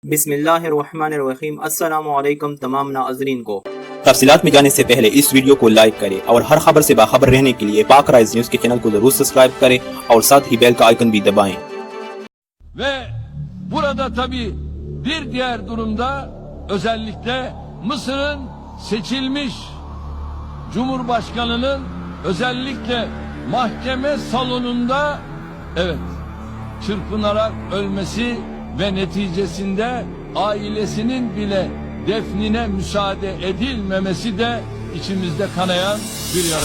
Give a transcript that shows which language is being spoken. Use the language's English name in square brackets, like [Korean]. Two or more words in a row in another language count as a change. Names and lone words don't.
[Arabic] بسم الله الرحمن الرحيم۔ السلام عليكم [Urdu] تمام ناظرین کو. تفصیلات میں جانے سے پہلے اس ویڈیو کو لائک کریں اور ہر خبر سے باخبر رہنے کے لیے پاک رائز نیوز کے چینل کو ضرور سبسکرائب کریں اور ساتھ ہی بیل کا آئیکن بھی دبائیں. [Turkish] Ve burada tabii bir diğer durumda özellikle Mısır'ın seçilmiş Cumhurbaşkanı'nın özellikle mahkeme salonunda çırpınarak ölmesi ve neticesinde ailesinin bile defnine müsaade edilmemesi de içimizde kanayan bir yara.